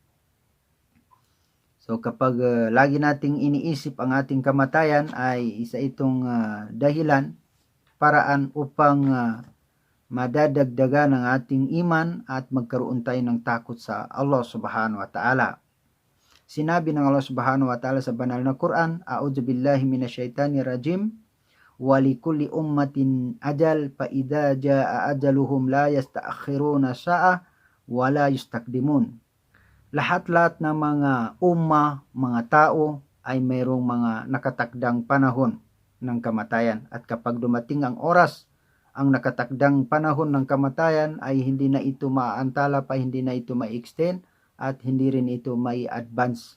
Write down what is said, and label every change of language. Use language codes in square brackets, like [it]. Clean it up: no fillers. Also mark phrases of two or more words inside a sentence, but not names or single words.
[tl] So kapag lagi nating iniisip ang ating kamatayan, ay isa itong dahilan, paraan upang madadagdagan ang ating iman at magkaroon tayo ng takot sa Allah [ar] سبحانه وتعالى. [tl] Sinabi ng Allah [ar] سبحانه وتعالى [tl] sa banal na Quran, [ar] أعوذ بالله من الشيطان الرجيم ولكل أمة أجل فإذا جاء أجلهم لا يستأخرون ساعة ولا يستقدمون. [tl] Lahat-lahat ng mga mga tao ay mayroong mga nakatakdang panahon ng kamatayan, at kapag dumating ang oras, ang nakatakdang panahon ng kamatayan, ay hindi na ito maaantala pa, hindi na ito ma-extend, at hindi rin ito mai-advance.